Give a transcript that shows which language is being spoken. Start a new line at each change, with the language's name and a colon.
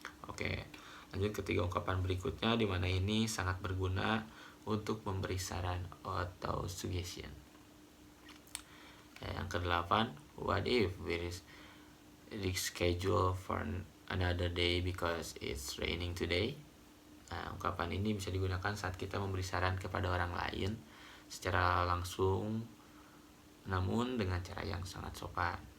Indonesian: Oke, lanjut ke 3 ungkapan berikutnya, di mana ini sangat berguna untuk memberi saran atau suggestion. Yang ke-8,
English: what if we reschedule for another day because it's raining today?
Indonesian: Nah, ungkapan ini bisa digunakan saat kita memberi saran kepada orang lain secara langsung, namun dengan cara yang sangat sopan.